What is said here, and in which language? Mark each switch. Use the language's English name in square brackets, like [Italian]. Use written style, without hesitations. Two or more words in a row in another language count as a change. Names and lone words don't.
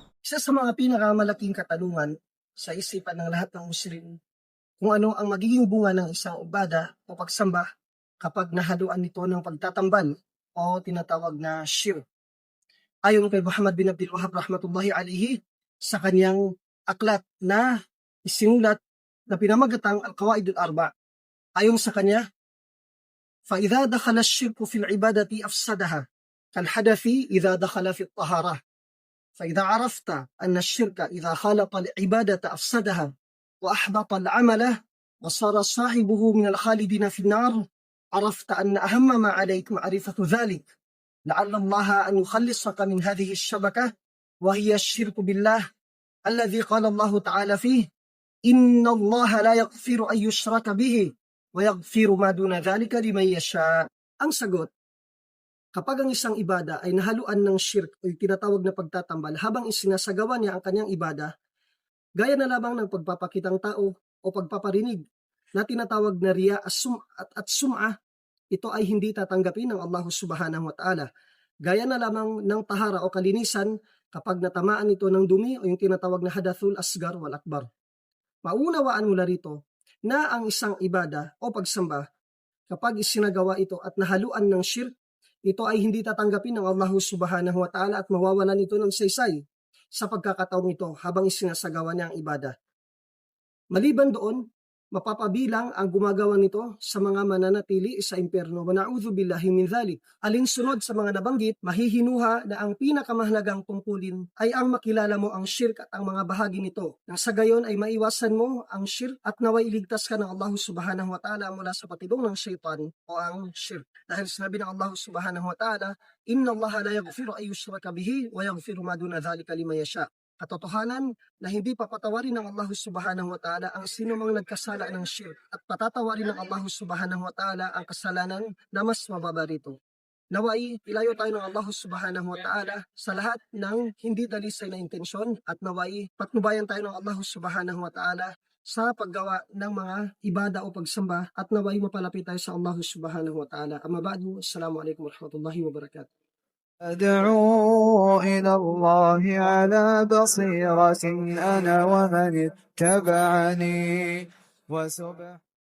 [Filipino] Isa sa mga pinakamalaking katanungan sa isipan ng lahat ng Muslim kung ano ang magiging bunga ng isang ubada o pagsamba kapag nahaluan nito ng pagtatambal o tinatawag na shirk. Ayon kay Muhammad bin Abdul Wahhab [Arabic] رحمة الله عليه [Filipino] sa kanyang aklat na isinulat na pinamagatang Al-Qawaid al-Arba. Ayon sa kanya, [Arabic] فَإِذَا دَخَلَ الشِّرْكُ فِي الْعِبَادَةِ أَفْسَدَهَا كَالْحَدَثِ إِذَا دَخَلَ فِي الطَّهَارَةِ فإذا عرفت أن الشرك إذا خالط العبادة أفسدها وأحبط العمل وصار صاحبه من الخالدين في النار عرفت أن أهم ما عليك معرفة ذلك لعل الله أن يخلصك من هذه الشبكة وهي الشرك بالله الذي قال الله تعالى فيه إن الله لا يغفر أن يشرك به ويغفر ما دون ذلك لمن يشاء. [Filipino] Ang sagot, kapag ang isang ibada ay nahaluan ng shirk o tinatawag na pagtatambal habang isinasagawa niya ang kanyang ibada, gaya na lamang ng pagpapakitang tao o pagpaparinig na tinatawag na riya at sum'a, ito ay hindi tatanggapin ng Allah [Arabic] سبحانه وتعالى. [Filipino] Gaya na lamang ng tahara o kalinisan kapag natamaan ito ng dumi o yung tinatawag na [Arabic] الحدث الأصغر والأكبر. [Filipino] Maunawaan mula rito na ang isang ibada o pagsamba kapag isinagawa ito at nahaluan ng shirk, ito ay hindi tatanggapin ng Allah [Arabic] سبحانه وتعالى [Filipino] at mawawalan ito ng saysay sa pagkakataong ito habang isinasagawa niya ang ibada. Maliban doon, mapapabilang ang gumagawa nito sa mga mananatili sa impyerno. [Arabic] ونعوذ بالله من ذلك. [Filipino] Alinsunod sa mga nabanggit, mahihinuha na ang pinakamahalagang tungkulin ay ang makilala mo ang shirk at ang mga bahagi nito. Nang sa gayon ay maiwasan mo ang shirk at naway iligtas ka ng Allah [Arabic] سبحانه وتعالى [Filipino] mula sa patibong ng shaitan o ang shirk. Dahil sinabi ng Allah [Arabic] سبحانه وتعالى, إن الله لا يغفر أن يشرك به ويغفر ما دون ذلك لمن يشاء. [Filipino] Katotohanan na hindi papatawarin ng Allah [Arabic] سبحانه وتعالى [Filipino] ang sinumang nagkasala ng shirk at patatawarin ng Allah [Arabic] سبحانه وتعالى [Filipino] ang kasalanan na mas mababa rito. Naway, ilayo tayo ng Allah [Arabic] سبحانه وتعالى [Filipino] sa lahat ng hindi dalisay na intensyon at naway, patnubayan tayo ng Allah [Arabic] سبحانه وتعالى [Filipino] sa paggawa ng mga ibada o pagsamba at naway mapalapit tayo sa Allah [Arabic] سبحانه وتعالى. أما بعد، السلام عليكم ورحمة الله وبركاته. أدعو إلى الله على بصيرة أنا ومن اتبعني